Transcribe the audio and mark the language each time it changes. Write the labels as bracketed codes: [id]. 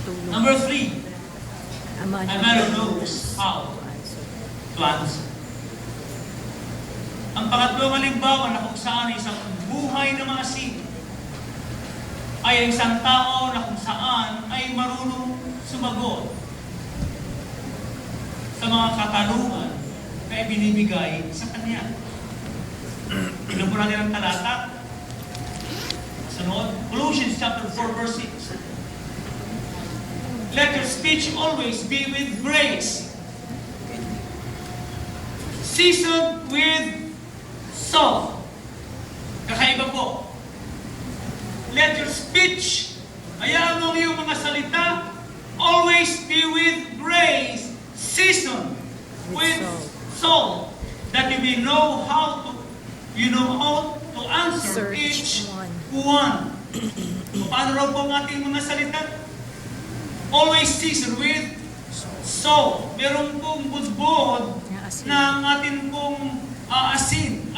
[en] Number 3. A man knows how to answer. [tl] Ang pangatlong halimbawa na kung saan isang buhay na maasin ay isang tao na kung saan ay marunong sumagot sa mga katanungan na ibinibigay sa kanya. Ilan po natin ang talata? Sunod, Colossians chapter 4 verse 6. [en] Let your speech always be with grace, seasoned with salt. [tl] Kakaiba po. [en] Let your speech, [tl] hayaan mo yung mga salita, [en] always be with grace, seasoned with salt, that you may know how to answer each one. [tl] Paano raw po ang ating mga salita? [en] Always seasoned with salt. [tl] Meron pong budbod na ang atin pong asin.